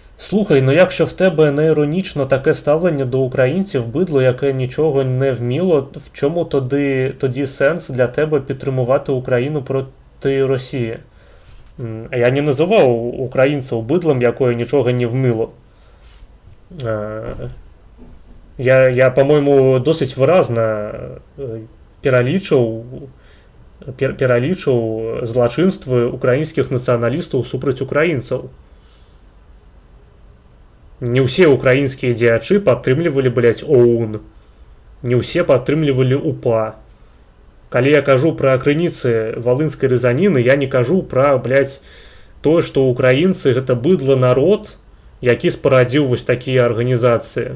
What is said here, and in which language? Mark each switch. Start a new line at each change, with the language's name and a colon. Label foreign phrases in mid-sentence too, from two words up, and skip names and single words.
Ukrainian: Слухай, ну якщо в тебе не іронічно таке ставлення до українців, бидло, яке нічого не вміло, в чому тоді сенс для тебе підтримувати Україну проти Росії? Я не називав українців бидлом, якое нічого не вміло. Я по-моєму, досить виразно
Belarusian: пералічыў злачынствы украінскіх нацыяналістаў супраць украінцаў. Не ўсе украінскія дзеячы падтрымлівалі, блядь, ОУН. Не ўсе падтрымлівалі УПА. Калі я кажу пра крыніцы валынскай рызаніны, я не кажу пра, блядь, тое, што украінцы гэта быдла народ, які спарадзіў вось такія арганізацыі.